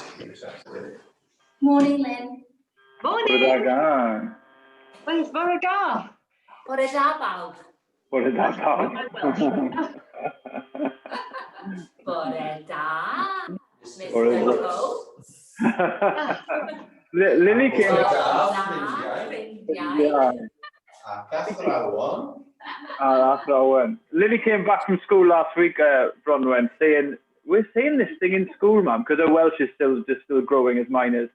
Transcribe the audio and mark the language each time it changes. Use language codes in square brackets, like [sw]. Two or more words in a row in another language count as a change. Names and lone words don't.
[en] Morning, Lynn. Morning. Where's [cy] Bore da? Bore da bawb. Bore da bawb. Bore da, Bore Mr. da. Coates. [en] Lily came. Lily came back from school last week, Bronwyn, saying, we're saying this thing in school, ma'am, because her Welsh is still growing as mine is.